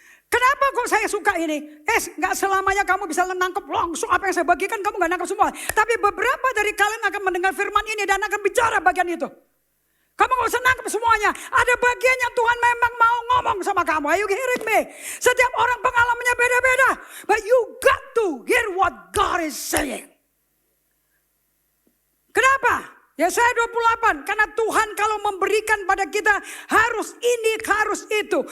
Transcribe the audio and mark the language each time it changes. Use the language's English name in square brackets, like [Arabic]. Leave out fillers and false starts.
[Indonesian] Kenapa kok saya suka ini? Gak selamanya kamu bisa menangkap langsung apa yang saya bagikan. Kamu gak nangkap semua. Tapi beberapa dari kalian akan mendengar firman ini dan akan bicara bagian itu. Kamu gak usah nangkep semuanya. Ada bagian yang Tuhan memang mau ngomong sama kamu. [English] Are you hearing me? [Indonesian] Setiap orang pengalamannya beda-beda. [English] But you got to hear what God is saying. [Indonesian] Kenapa? Yesaya 28. Karena Tuhan kalau memberikan pada kita harus ini, harus itu.